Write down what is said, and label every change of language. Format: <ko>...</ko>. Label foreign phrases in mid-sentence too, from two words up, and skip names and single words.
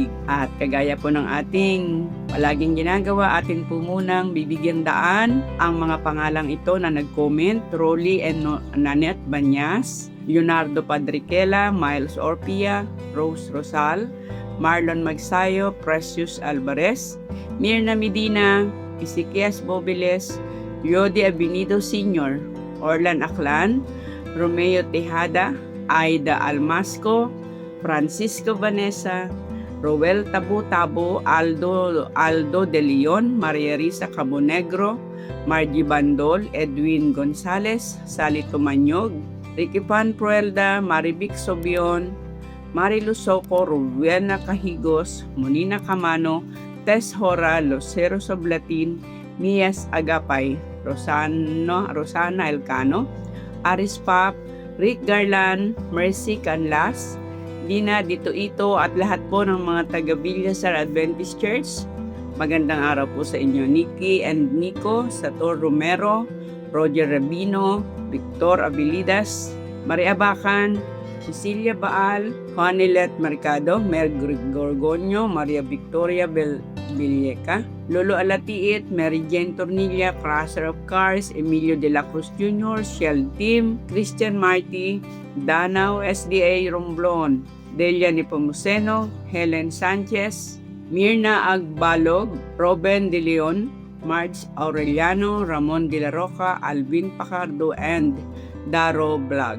<tl>At kagaya po ng ating palaging ginagawa, atin po munang bibigyan daan ang mga pangalang ito na nag-comment: Rolly and Nanette Banyas, Leonardo Padriquela, Miles Orpia, Rose Rosal, Marlon Magsayo, Precious Alvarez, Mirna Medina, Ezequias Bobiles, Yodi Abinido Sr., Orlan Aklan, Romeo Tejada, Aida Almasco, Francisco Vanessa, Roel Tabo-Tabo, Aldo De Leon, Maria Risa Cabonegro, Margie Bandol, Edwin Gonzales, Sally Tumanyog, Ricky Pan Pruelda, Marivic Sobion, Marilu Soco, Rubiana Cahigos, Monina Camano, Tess Hora, Lucero Soblatin, Mias Agapay, Rosana Elcano, Aris Pap, Rick Garland, Mercy Canlas, Dina Dito-Ito at lahat po ng mga taga Villasar Adventist Church. Magandang araw po sa inyo. Nikki and Nico, Sator Romero, Roger Rabino, Victor Abilidas, Maria Bacan, Cecilia Baal, Juanilet Mercado, Mer Gorgonio, Maria Victoria Villeca, Lolo Alatiit, Mary Jane Tornilla, Crusher of Cars, Emilio de la Cruz Jr., Shell Team, Christian Marty, Danao SDA Romblon, Delia Nepomuceno, Helen Sanchez, Mirna Agbalog, Robin De Leon, Marge Aureliano, Ramon De La Roca, Alvin Pacardo, and Daro Vlog.</tl>